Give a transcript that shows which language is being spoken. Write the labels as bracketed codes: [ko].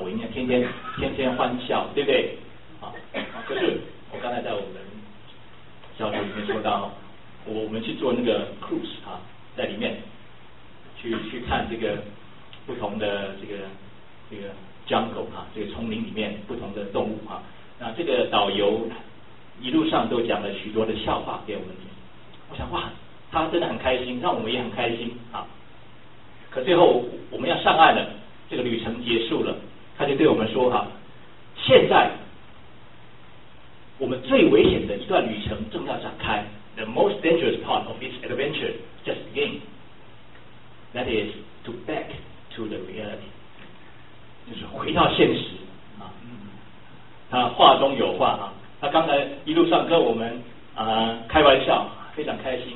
[zh] 我应该天天欢笑，对不对？啊，可是我刚才在我们小组里面说到，我们去做那个 cruise 啊，在里面去看这个不同的这个 jungle 啊，这个丛林里面不同的动物啊，那这个导游一路上都讲了许多的笑话给我们听，我想哇，他真的很开心，让我们也很开心啊。可最后我们要上岸了，这个旅程结束了，他就对我们说哈，现在我们最危险的一段旅程正要展开 ， The most dangerous part of this adventure just begin. [en] That is to back to the reality，就是回到现实啊。 [zh] 他话中有话啊。他刚才一路上跟我们开玩笑，非常开